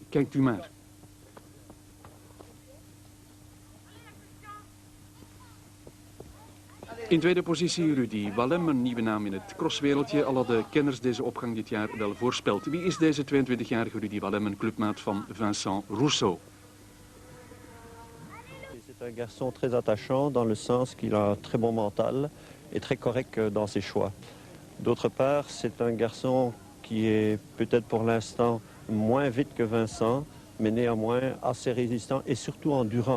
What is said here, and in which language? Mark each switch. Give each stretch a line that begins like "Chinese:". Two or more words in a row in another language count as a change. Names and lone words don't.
Dutch: Kijkt u maar. In tweede positie Rudy Wallem, een nieuwe naam in het crosswereldje. Al hadden kenners deze opgang dit jaar wel voorspeld. Wie is deze 22-jarige Rudy Wallem, een clubmaat van Vincent Rousseau?
French: C'est un garçon très attachant dans le sens qu'il a un très bon mental et très correct dans ses choix. D'autre part, c'est un garçon qui est peut-être pour l'instant moins vite que Vincent, mais néanmoins assez résistant et surtout endurant.